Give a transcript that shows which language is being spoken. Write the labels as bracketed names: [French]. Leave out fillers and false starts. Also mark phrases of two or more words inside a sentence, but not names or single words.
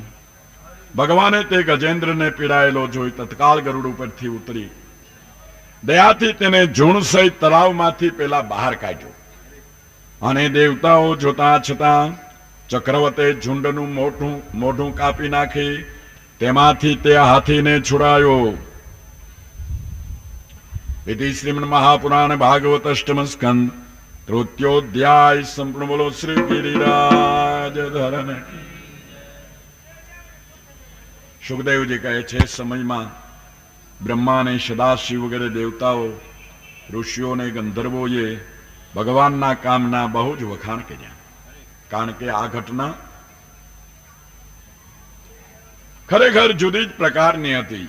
[Gujarati] ભગવાને તે ગજેન્દ્રને પીડાયેલો જોઈ તત્કાળ ગરુડ ઉપરથી ઉતરી દયાથી તેને ઝુંડ સહિત તળાવમાંથી પેલા બહાર કાઢ્યો અને દેવતાઓ જોતા છતાં ચક્રવર્તે ઝુંડનું મોઢું કાપી નાખી તેમાંથી તે હાથીને છુડાયો. [Sanskrit] इति श्रीमन महापुराण भागवत अष्टम स्कंद तृतीयोध्याय संपूर्ण बोलो श्री गिरिराज धरण. [Gujarati] સુખદેવજી કહે છે, સમયમાં બ્રહ્મા ને સદાશિવ વગેરે દેવતાઓ, ઋષિઓ ને ગંધર્વોએ ભગવાનના કામના બહુ જ વખાણ કર્યા. કારણ કે આ ઘટના ખરેખર જુદી જ પ્રકારની હતી.